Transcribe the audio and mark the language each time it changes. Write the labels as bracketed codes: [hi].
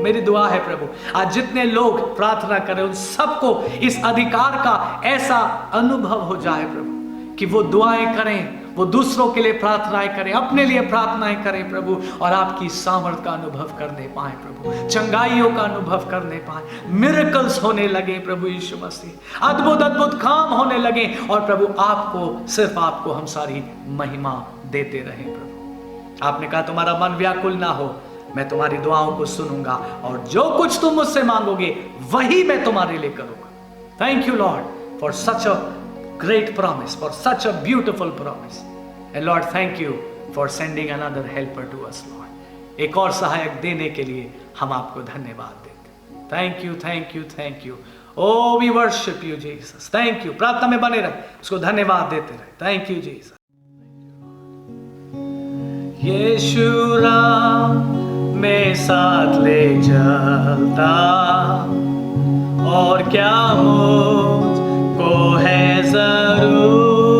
[hi] मेरी दुआ है प्रभु, आज जितने लोग प्रार्थना करें उन सबको इस अधिकार का ऐसा अनुभव हो जाए प्रभु, कि वो दुआएं करें, वो दूसरों के लिए प्रार्थनाएं करें, अपने लिए प्रार्थनाएं करें प्रभु, और आपकी सामर्थ का अनुभव करने पाए प्रभु, चंगाइयों का अनुभव करने पाए, मिरेकल्स होने लगे प्रभु यीशु मसीह, अद्भुत अद्भुत काम होने लगे, और प्रभु आपको, सिर्फ आपको हम सारी महिमा देते रहें प्रभु। आपने कहा तुम्हारा मन व्याकुल ना हो, मैं तुम्हारी दुआओं को सुनूंगा, और जो कुछ तुम मुझसे मांगोगे वही मैं तुम्हारे लिए करूंगा। [en] Thank you Lord for such a great promise, for such a beautiful promise, and Lord thank you for sending another helper to us Lord। [hi] एक और सहायक देने के लिए हम आपको धन्यवाद देते हैं। [en] Thank you, thank you, thank you। Oh we worship you Jesus, thank you। [hi] प्रार्थना में बने रहे, उसको धन्यवाद देते रहे। [en] Thank you Jesus। [hi] यीशु राम में साथ ले चलता, और क्या मुझको है जरूर,